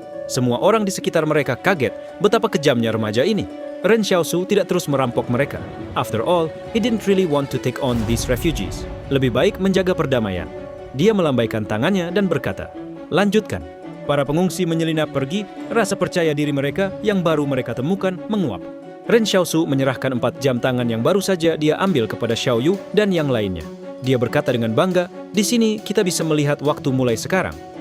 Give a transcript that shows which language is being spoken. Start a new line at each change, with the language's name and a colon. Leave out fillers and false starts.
Indonesian: Semua orang di sekitar mereka kaget betapa kejamnya remaja ini. Ren Xiaosu tidak terus merampok mereka.
English: After all, he didn't really want to take on these refugees.
Indonesian: Lebih baik menjaga perdamaian. Dia melambaikan tangannya dan berkata, "Lanjutkan." Para pengungsi menyelinap pergi, rasa percaya diri mereka yang baru mereka temukan menguap. Ren Xiaosu menyerahkan 4 jam tangan yang baru saja dia ambil kepada Xiao Yu dan yang lainnya. Dia berkata dengan bangga, "Di sini kita bisa melihat waktu mulai sekarang."